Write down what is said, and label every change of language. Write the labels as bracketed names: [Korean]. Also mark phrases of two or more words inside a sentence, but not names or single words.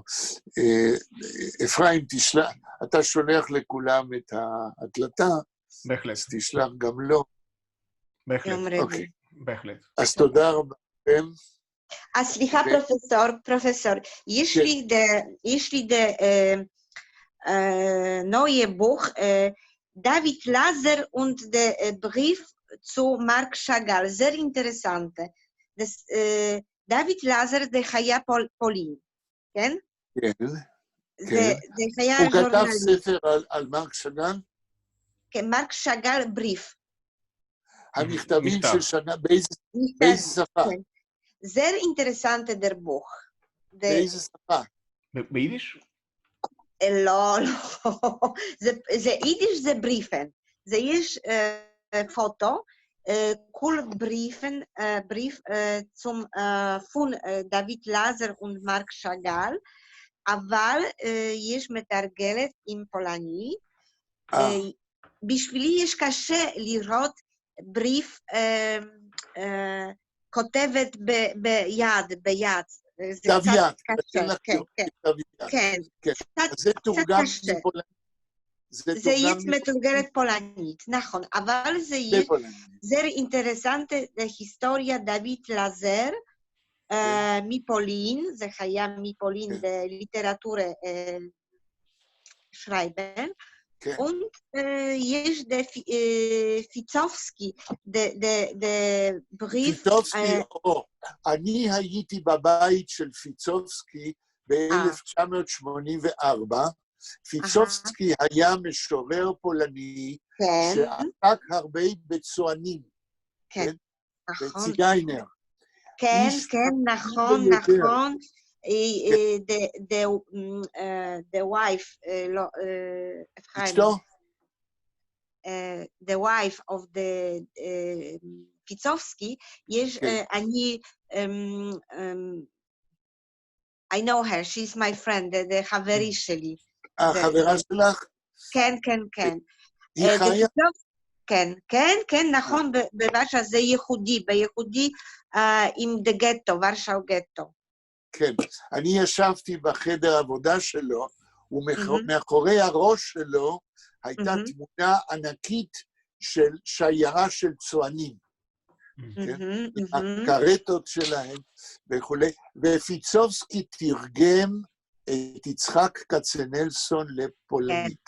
[Hebrew] אפרים, אתה שולח לכולם את ההקלטה, בהחלט. אז תשלח גם לו. בהחלט. אוקיי. בהחלט. אז תודה רבה לכם. אז סליחה, פרופסור, יש לי [German] neue Buch, [Hebrew] David Laser [German] und der Brief zu [Hebrew] Marc Chagall, [German] sehr interessant. [Hebrew] דוד לזר זה היה פולין, כן? כן. זה היה הוא כתב ז'ורנליסט. ספר על מרק שאגל? כן, מרק שאגל בריף. המכתבים של שנה, באיזה שפה? [German] sehr interessante der Buch. [Hebrew] באיזה שפה? ביידיש? לא. זה יידיש זה בריפן. זה יש פוטו, [German] cool Brief von David Laser und Marc Chagall, [Hebrew] אבל יש מתרגלת עם פולני. בשבילי יש קשה לראות בריף כותבת ביד. זה קצת קשה. כן. זה תורגם מפולנית. זה יש מתורגלת פולנית, נכון, אבל זה יש [German] sehr interessante [Hebrew] היסטוריה דוד לזר מפולין, זה היה מפולין בליטרטורה שרייבן, und יש פיצובסקי, בריף... פיצובסקי, אני הייתי בבית של פיצובסקי ב-1984, פיצובסקי היה משורר פולני שעסק הרבה בצוענים, בציגיינר. כן, נכון. [English] The wife, [Hebrew] אשתו? [English] The wife of the פיצובסקי, [Hebrew] יש, אני, [English] I know her, she's my friend, the [Hebrew] חברי שלי. החברה שלך? כן. היא חיה? כן, נכון, בוורשה זה ייחודי, בייחודי עם דה גטו, ורשאו גטו. כן, אני ישבתי בחדר העבודה שלו, ומאחורי הראש שלו הייתה תמונה ענקית של שיירה של צוענים, הקרטות שלהם וכו', ופיצובסקי תרגם את יצחק כצנלסון לפולנית.